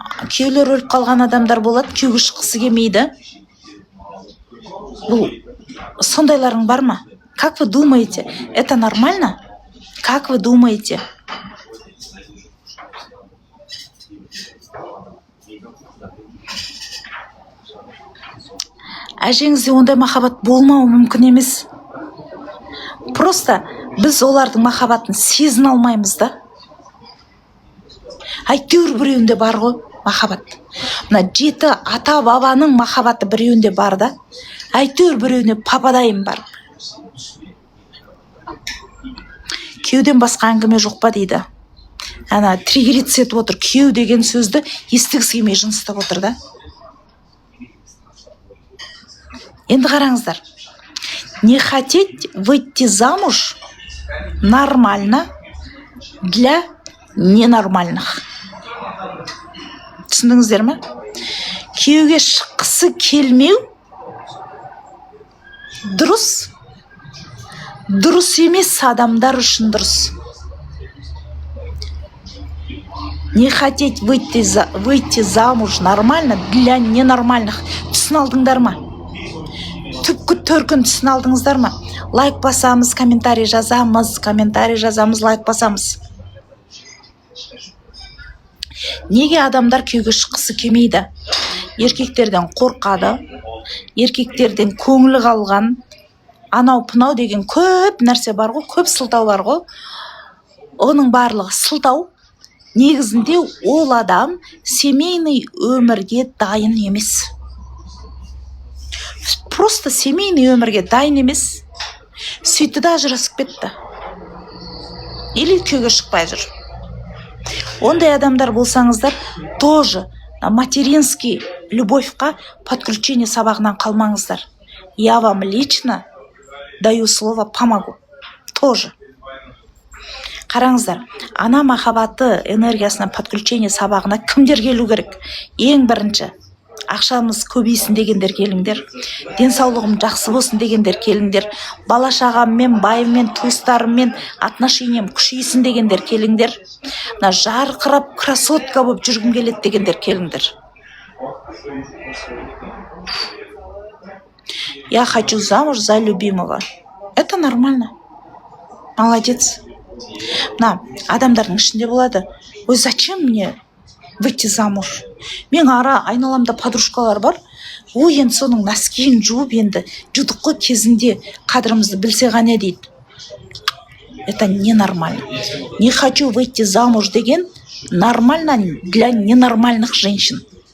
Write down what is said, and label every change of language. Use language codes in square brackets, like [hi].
[kk] Күйеулері өліп қалған адамдар болады, күйеуге шыққысы келмейді. Бұл сондайларың бар ма? [ru] Как вы думаете, это нормально? Как вы думаете? [kk] Әжеңізде ондай махаббат болмауы мүмкін емес. Просто біз олардың махаббатын сезін алмаймыз да. Әйтеуір біреуінде бар ғой махаббат. Мына 7 ата-бабаның махаббаты біреуінде бар да. Әйтеуір біреуіне пападайым бар. Күйеуден басқа әңгіме жоқ па дейді. Ана триггериться етіп отыр. Күйеу деген сөзді естігісі келмей жыныстап отыр да. Енді қараңыздар. [ru] Не хотеть выйти замуж нормально для ненормальных. [kk] Түсіндіңіздер ме? Күйеуге шыққысы келмеу дұрыс. Дұрыс емес адамдар үшін дұрыс. [ru] Не хотеть выйти замуж нормально для ненормальных. [kk] Түсін алдыңдар ма? Түпкі төркін түсін алдыңыздар ма? Лайк басамыз, комментарий жазамыз, лайк басамыз. Неге адамдар күйеуге шыққысы келмейді? Еркектерден қорқады, еркектерден көңілі қалған, анау пынау деген көп нәрсе бар ғой, көп сылтау бар ғой. Оның барлығы сылтау. Негізінде ол адам семейный өмірге дайын емес. Просто семейный өмірге дайын емес. Сөйтті да ажырасып кетті. Или күйеуге шықпай жүр. Ондай адамдар болсаңыздар, тоже материнский любовьқа подключение сабағынан қалмаңыздар. [ru] Я вам лично даю слово помогу. Тоже. [kk] Қараңыздар, ана махаббаты энергиясына подключение сабағына кімдер келу керек? Ең бірінші, ақшамыз көбейсін дегендер келіңдер. Денсаулығым жақсы болсын дегендер келіңдер. Бала шағаммен, байыммен, туыстарыммен отношениям күшейсін дегендер келіңдер. Жарқырап красотка болып жүргім келеді дегендер келіңдер. [ru] Я хочу замуж за любимого. Это нормально. Молодец. [kk] Мына адамдардың ішінде болады. [ru] Ой, зачем мне выйти замуж? [kk] Мен айналамда подружкалар бар. Ой, енді соның носкиін жуып, енді жудық қой кезінде, қадірімізді білсе ғана дейді. [ru] Это ненормально. Не хочу выйти замуж деген нормально для ненормальных женщин.